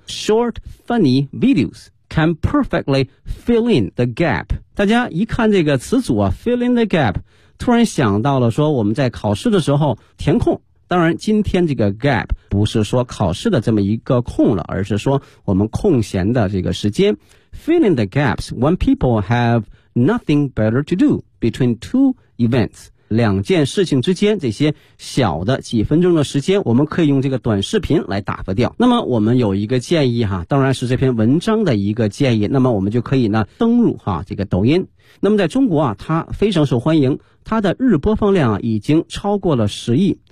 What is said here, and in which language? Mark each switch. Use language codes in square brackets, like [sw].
[en] Short funny videos can perfectly fill in the gap. [zh] 大家一看这个词组啊 , [en] fill in the gap, [zh] 突然想到了说我们在考试的时候填空。当然今天这个 gap 不是说考试的这么一个空了，而是说我们空闲的这个时间。 [en] Fill in the gaps when people have nothing better to do between two events. [zh] 两件事情之间这些小的几分钟的时间我们可以用这个短视频来打发掉。那么我们有一个建议哈，当然是这篇文章的一个建议，那么我们就可以呢登入哈这个抖音。那么在中国啊它非常受欢迎，它的日播放量啊已经超过了10亿。